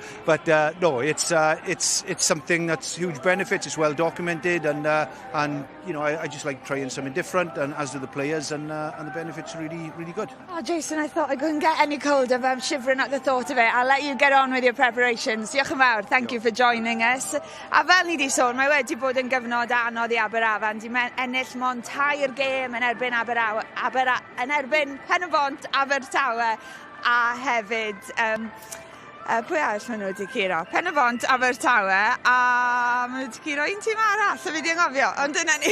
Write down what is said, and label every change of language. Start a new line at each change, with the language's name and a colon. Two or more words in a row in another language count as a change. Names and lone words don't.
English: But no, it's something that's huge benefits. It's well documented, and you know, I just like trying something different, and as do the players, and the benefits are really, really good. Oh, Jason, I thought I couldn't get any colder, but I'm shivering at the thought of it. I'll let you get on with your preparations. Diolch yn fawr. Thank you for joining us.
Welsh: A fel ni di sôn, mae wedi bod yn gyfnod anodd I Aberavon. Di ennill mond 2 gêm yn erbyn yn erbyn Penabont, Abertawe, a hefyd pwy arall maen nhw wedi curo? Penabont, Abertawe, a maen nhw wedi curo un tîm arall, so fi di anghofio, ond dyna ni.